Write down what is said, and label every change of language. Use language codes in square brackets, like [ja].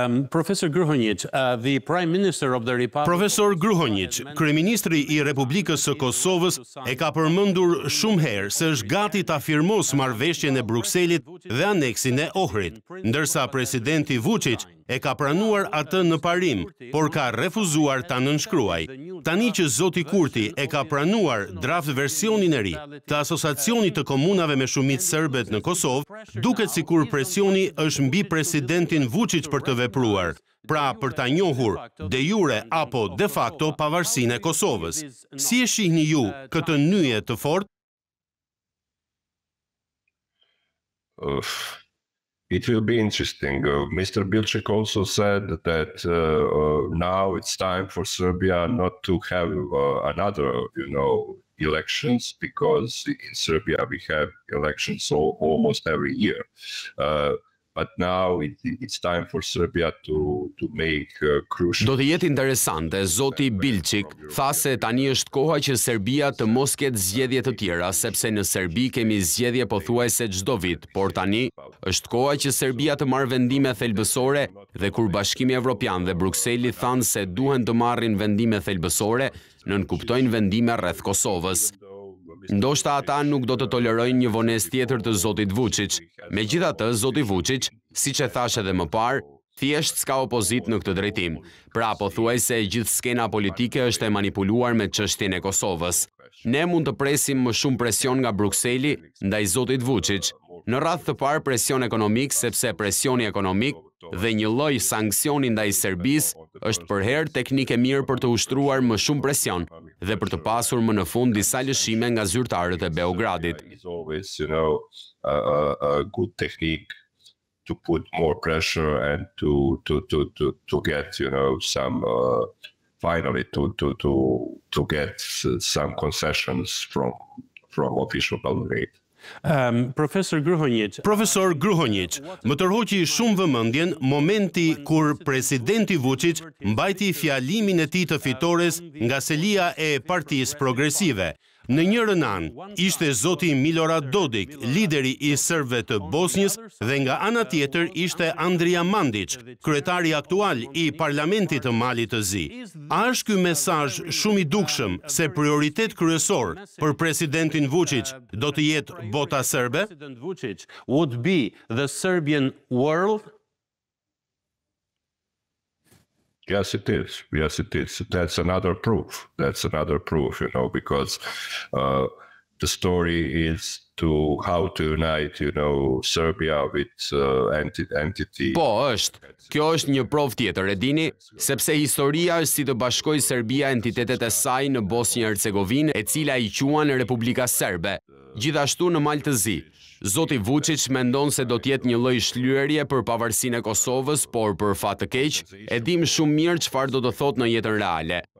[en] Professor Gruhonjic, the Prime Minister of the Republic... [sq] Profesor Gruhonjic, kryeministri I Republikës së Kosovës, e ka përmendur shumë herë se është gati ta firmos marrëveshjen e Brukselit dhe aneksin e Ohrit, ndërsa presidenti Vučić e ka pranuar atë në parim, por ka refuzuar ta nënshkruaj. Tani që zoti Kurti e ka pranuar draft versionin e ri të Asociacionit të Komunave me Shumicë Serbet në Kosovë, duket sikur presioni është mbi presidentin Vučić për të vepruar, pra për ta njohur de jure apo de facto pavarësinë e Kosovës. Si e shihni ju këtë nyje të fortë? [en] It will be interesting. Mr. Bilček also said that now it's time for Serbia not to have another, elections, because in Serbia we have elections almost every year. But now it's time for Serbia to make crucial... [sq] Do të jetë interesante, zoti Bilčik tha se tani është koha që Serbia të mos ketë zgjedhje të tjera, sepse në Serbi kemi zgjedhje pothuajse çdo vit, por tani është koha që Serbia të marrë vendime thelbësore dhe kur Bashkimi Evropian dhe Brukseli thanë se duhen të marrin vendime thelbësore, nënkuptojnë vendime rreth Kosovës. Ndoshta ata nuk do të tolerojnë një vonesë tjetër të zotit Vučić. Megjithatë, zoti Vučić, siç e thash edhe më parë, thjesht s'ka opozit në këtë drejtim. Pra, pothuajse gjithë skena politike është e manipuluar me çështjen e Kosovës. Ne mund të presim më shumë presion nga Brukseli ndaj zotit Vučić. Në radhë të parë presion ekonomik, sepse presioni ekonomik dhe një lloj sanksioni ndaj Serbisë është për herë teknikë mirë për të ushtruar më shumë presion. dhe për të pasur më në fund disa lëshime nga zyrtarët e Beogradit. [en] It's always, a good technique to put more pressure and to get, some finally to get some concessions from official Belgrade. [sq] Profesor Gruhonjić, më tërhoqi shumë vëmendjen momenti kur presidenti Vučić mbajti fjalimin e tij të fitores nga selia e Partisë Progresive. Në njërën anë ishte zoti Milorad Dodik, lideri i serbëve të Bosnjës, dhe nga ana tjetër ishte Andrija Mandić, kryetari aktual i Parlamentit të Malit të Zi. A është ky mesazh shumë i dukshëm se prioritet kryesor për presidentin Vučić do të jetë bota serbe? [en] President Vučić would be the Serbian world? Yes, it is. Yes, it is. That's another proof. Because the story is to how to unite, Serbia with entity. [sq] Po, është. Kjo është një provë tjetër, e dini, sepse historia është si të bashkojë Serbia entitetet e saj në Bosnjë-Hercegovinë, e cila i quan Republika Serbe. Gjithashtu në Mal të Zi. Zoti Vučić mendon se do të jetë një lloj shlyerje për pavarësinë e Kosovës, por për fat të keq, e dim shumë mirë çfarë do të thotë në jetën reale.